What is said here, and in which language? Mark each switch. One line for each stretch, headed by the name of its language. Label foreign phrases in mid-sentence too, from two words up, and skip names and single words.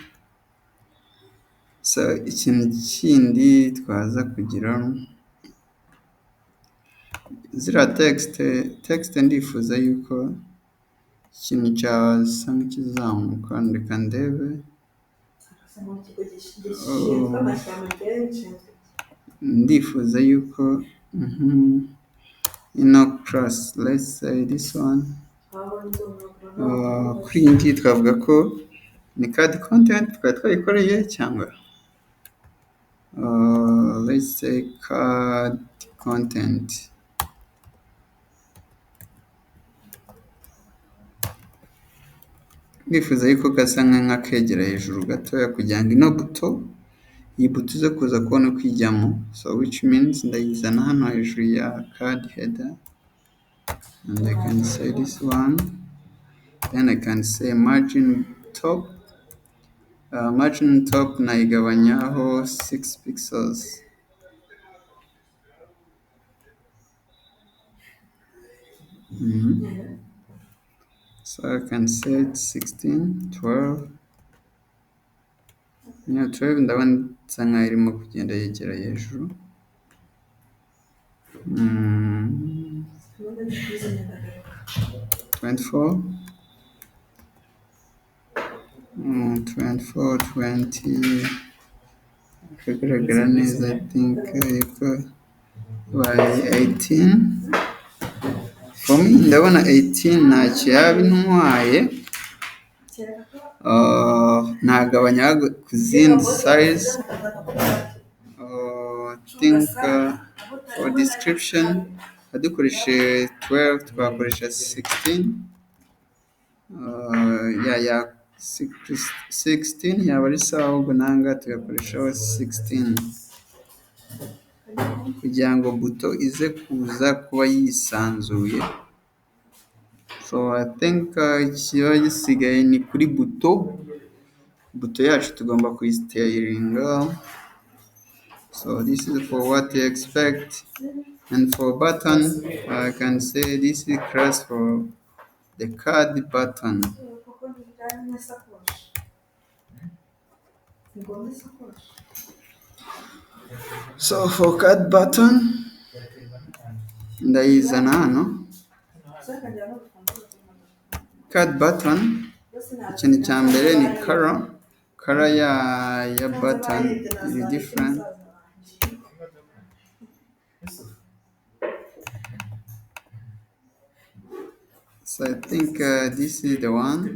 Kinyarwanda: So ikintu kindi twaza kugira zira text ndifuza yuko ikintu cyasa nk'ikizamuka. Reka ndebe. Ndifuza yuko ino class,
English: let's say this one.
Kinyarwanda: Kuri iyi ngiyi twavuga ko ni
English: card content
Kinyarwanda: twari twayikoreye cyangwa
English: let's say card content.
Kinyarwanda: Ndifuza yuko gasa nk'akegera hejuru gatoya kugira ngo ino buto, iyi buto ize kuza kubona uko ijyamo.
English: So which means
Kinyarwanda: ndayizana hano hejuru ya
English: card header, and I can say this one. Then I can say margin top. Margin top nayigabanyaho 6 pixels. So I can say 16, 12.
Kinyarwanda: 12 ndabona isa nkaho irimo kugenda yegera hejuru. 24, 20 kagaragara neza.
English: I think yuko by 18. For me
Kinyarwanda: ndabona 18 ntacyo yaba intwaye. Nagabanya ku zindi size.
English: I think for description
Kinyarwanda: dukoresheje 12 twakoresha
English: 16.
Kinyarwanda: Ya 16 yaba ari sawa, ahubwo nanga tugakoreshaho 16 kugira ngo buto ize kuza kuba yisanzuye. So
English: I think
Kinyarwanda: ikiba gisigaye ni kuri buto yacu tugomba kuyisitayiringa.
English: So this is for what you expect, and for button I can say this is class for the card button. So for card button
Kinyarwanda: ndayizana hano.
English: Card button
Kinyarwanda: ikintu cya mbere ni color ya button iri different.
English: So I think this is the one.